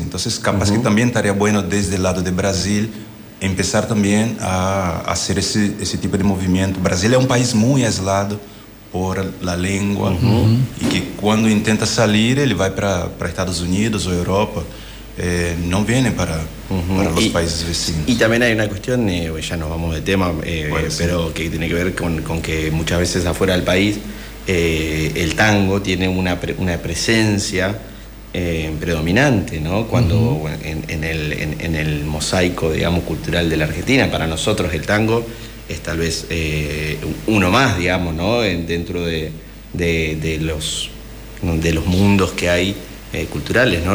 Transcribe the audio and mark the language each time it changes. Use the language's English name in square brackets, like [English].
[Spanish] Entonces, capaz, uh-huh, que también estaría bueno desde el lado de Brasil empezar también a hacer ese tipo de movimiento. Brasil es un país muy aislado por la lengua, uh-huh, y que cuando intenta salir, él va para Estados Unidos o Europa. [Portuguese] Não vem para, uhum, para os países vecinos. E também há uma questão, já nos vamos de tema, mas que tem a ver com que muitas vezes afuera do país [Spanish] el tango tiene una presencia predominante, ¿no? Cuando uh-huh. en el mosaico, digamos, cultural de la Argentina, para nosotros el tango es tal vez uno más, digamos, ¿no? Dentro de los mundos que hay culturales, ¿no?